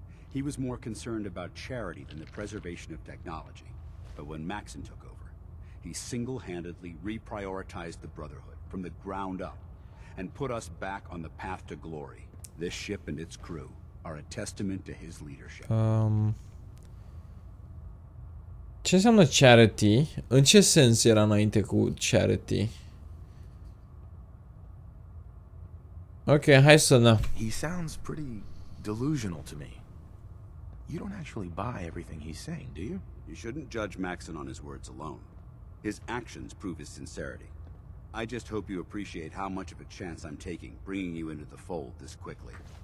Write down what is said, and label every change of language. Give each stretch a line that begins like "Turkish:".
English: He was more concerned about charity than the preservation of technology. But when Maxon took over, he single-handedly reprioritized the Brotherhood from the ground up and put us back on the path to glory. This ship and its crew are a testament to his leadership.
Romanian: Ce înseamnă charity? În ce sens era înainte cu charity? Ok, hai să da.
English: He sounds pretty delusional to me. You don't actually buy everything he's saying, do you? You shouldn't judge Maxon on his words alone. His actions prove his sincerity. I just hope you appreciate how much of a chance I'm taking bringing you into the fold this quickly.